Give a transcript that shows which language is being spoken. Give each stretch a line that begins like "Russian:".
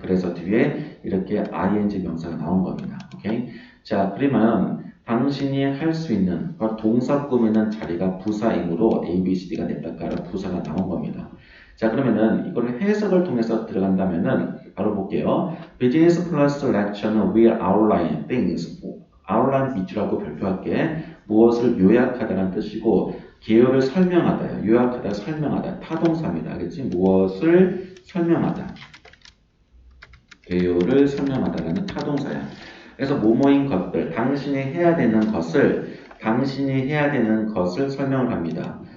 Korean: 그래서 뒤에 이렇게 ing 명사가 나온 겁니다. 오케이? 자, 그러면 당신이 할 수 있는 동사 꾸미는 자리가 부사이므로 A, B, C, D가 냈다 깔아 부사가 나온 겁니다. 자, 그러면은 이거를 해석을 통해서 들어간다면은 바로 볼게요.
English: Business plus lecture는 will outline things.
Korean: outline 밑줄하고 별표할게. 무엇을 요약하다는 뜻이고 개요를 설명하다요. 요약하다, 설명하다. 타동사입니다. 알겠지? 무엇을 설명하다. 개요를 설명하다라는 타동사야. 그래서 뭐뭐인 것들, 당신이 해야 되는 것을 설명을 합니다.